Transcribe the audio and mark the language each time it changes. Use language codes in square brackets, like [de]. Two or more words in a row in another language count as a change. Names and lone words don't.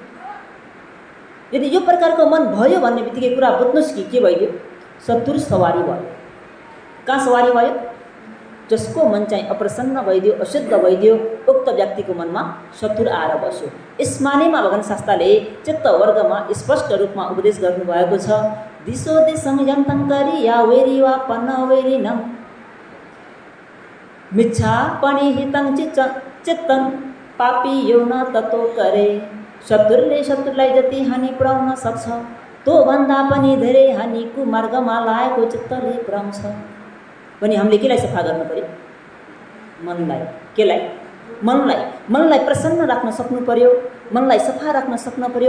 [ne] यदि यो प्रकारको मन भयो भन्ने बित्तिकै कुरा बुझ्नुहोस् कि के भइदियो? शत्रु सवारी भयो। कहाँ सवारी भयो? जसको मन चाहिँ अप्रसन्न भइदियो, अशुद्ध भइदियो, उक्त व्यक्तिको मनमा शत्रु आएर बस्यो। यस मानेमा भगवान् शास्त्रले चित्त वर्गमा स्पष्ट रूपमा उपदेश गर्नुभएको छ। [pi] दिशो दिशं यन्तं करिया वेरिवा पन्न वेरिनं मिच्छा पनिहितं चित्तं पापी यो न ततो करे। [ne] शत्रुले शत्रुलाई जति हानि पुर्याउन सक्छ त्यो भन्दा पनि धेरै हानि कुमार्गमा लागेको चित्तले पुर्याउँछ। भने हामीले केलाई सफा गर्नु पर्यो? मनलाई। केलाई? मनलाई प्रसन्न राख्न सक्नु पर्यो, मनलाई सफा राख्न सक्नु पर्यो।